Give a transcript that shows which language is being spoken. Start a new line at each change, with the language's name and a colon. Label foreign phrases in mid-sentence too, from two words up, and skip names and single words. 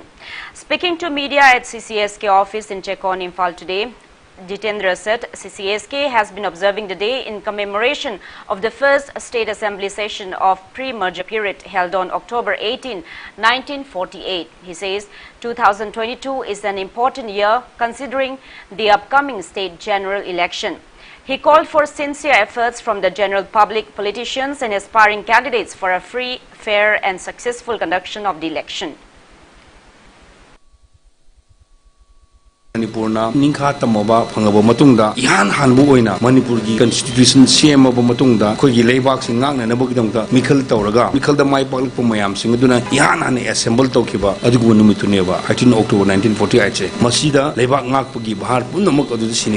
English: Speaking to media at CCSK office in Chekon, Imphal today, Jitendra said CCSK has been observing the day in commemoration of the first State Assembly session of pre-merger period held on October 18, 1948. He says 2022 is an important year considering the upcoming state general election. He called for sincere efforts from the general public, politicians and aspiring candidates for a free, fair and successful conduction of the election.
Manipuri: Manipur na ningkha tamoba phangaba matungda ihan hanbu oina Manipur gi constitution sema ba matungda khoi gi leibak sing ngak na nabog dongda mikhal tawraga mikhal da mai paklik pa mayam sing aduna ihan han assemble tawkiba adugu numitune ba 18 October 1948 che masida leibak ngak gi bahar punamak adu siniki